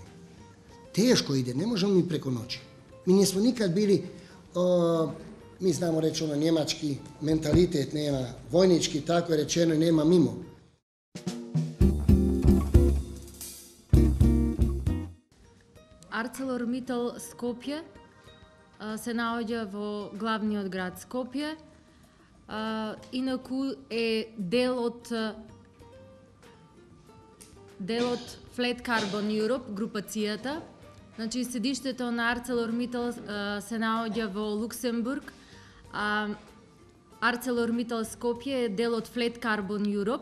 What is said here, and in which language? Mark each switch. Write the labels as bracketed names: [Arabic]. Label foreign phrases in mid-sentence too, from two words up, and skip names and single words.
[Croatian] Teško ide, ne možemo mi preko noći. Mi nismo nikad bili, mi znamo reći njemački mentalitet nema, vojnički, tako je rečeno, i nema mimo. [Macedonian] ArcelorMittal Skopje се наоѓа во главниот град Скопје. Инаку е дел од Flat Carbon Europe, групацијата. Значи, седиштето на ArcelorMittal се наоѓа во Луксембург, а ArcelorMittal Скопје е дел од Flat Carbon Europe.